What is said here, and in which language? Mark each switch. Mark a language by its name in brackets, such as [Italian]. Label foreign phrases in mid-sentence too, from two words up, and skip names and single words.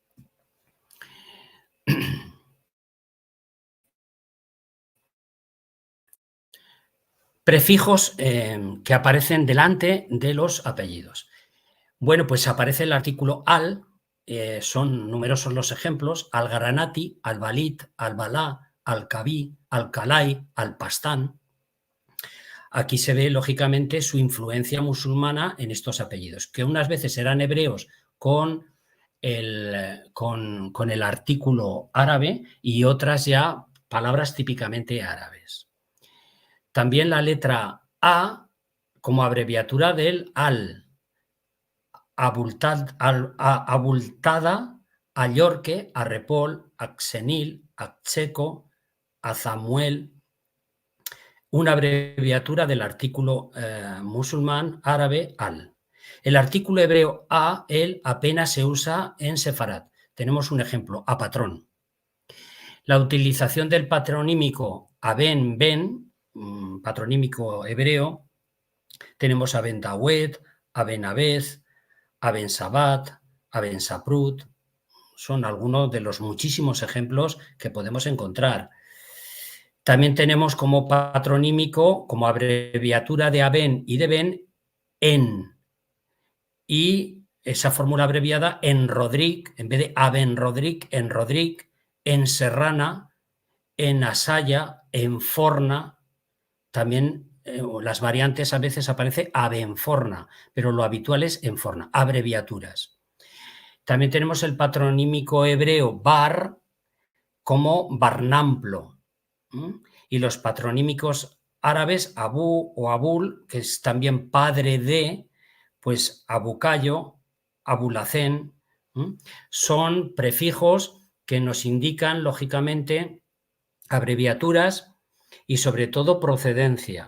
[Spanish] Prefijos que aparecen delante de los apellidos. Bueno, pues aparece el artículo al, son numerosos los ejemplos, al-Granati, al-Balit, al-Balá, al-Kabí, al-Kalay, al-Pastán. Aquí se ve, lógicamente, su influencia musulmana en estos apellidos, que unas veces eran hebreos con el artículo árabe y otras ya palabras típicamente árabes. También la letra A como abreviatura del al, abultada, a Yorque, a Repol, a Xenil, a Checo, a Samuel, una abreviatura del artículo musulmán árabe al. El artículo hebreo a, él, apenas se usa en Sefarad. Tenemos un ejemplo, a patrón. La utilización del patronímico Aben, Ben, patronímico hebreo, tenemos Aben Dawed, Aben Abez, Aben Sabat, Aben Saprut. Son algunos de los muchísimos ejemplos que podemos encontrar. También tenemos como patronímico, como abreviatura de Aben y de Ben, En. Y esa fórmula abreviada en Rodric, en vez de Aben Rodric, en Rodric, en Serrana, en Asaya, en Forna. También las variantes a veces aparece Abenforna, pero lo habitual es en Forna, abreviaturas. También tenemos el patronímico hebreo Bar como Barnamplo. Y los patronímicos árabes Abu o Abul, que es también padre de, pues Abucayo, Abulacén, son prefijos que nos indican, lógicamente, abreviaturas y sobre todo procedencia.